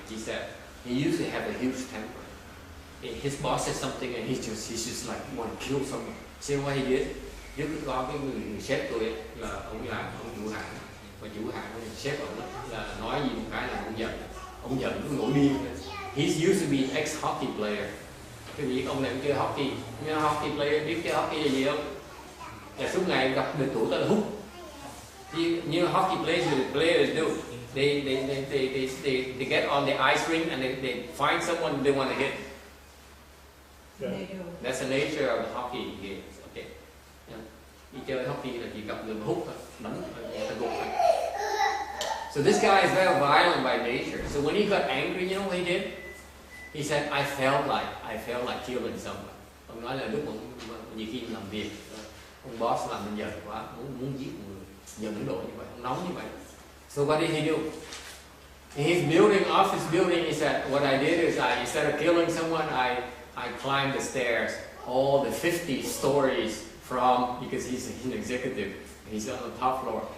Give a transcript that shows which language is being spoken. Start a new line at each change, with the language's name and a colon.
English: He said he used to have a huge temper. His boss said something and he's just like want to kill someone. See what he did?
Vietnamese: Trước có cái người sếp tôi ấy, là ông chủ hãng, và chủ hãng sếp ông là nói gì một cái là ông giận cứ nổi điên.
English: He used to be an ex-hockey player,
Vietnamese: Tôi nghĩ ông này cũng chơi hockey, nhưng hockey player biết chơi hockey là gì không? Là suốt ngày gặp địch thủ tới là hút.
English: You know hockey players do. They get on the ice rink and they find someone they want to hit. Yeah. They do. That's the nature of the hockey game. Okay.
Vietnamese: Đi chơi hockey là chỉ gặp người mà hút thôi, đánh ta gục thôi.
English: So this guy is very violent by nature. So when he got angry, you know what he did? He said, I felt like killing someone.
Vietnamese: Ông nói là lúc nhiều khi làm việc, ông boss làm mình giận quá, muốn giết người, giận đến độ như vậy, ông nóng như vậy.
English: So what did he do? In his building, office building, he said, what I did is instead of killing someone, I climbed the stairs, all the 50 stories from, because he's an executive, he's on the top floor.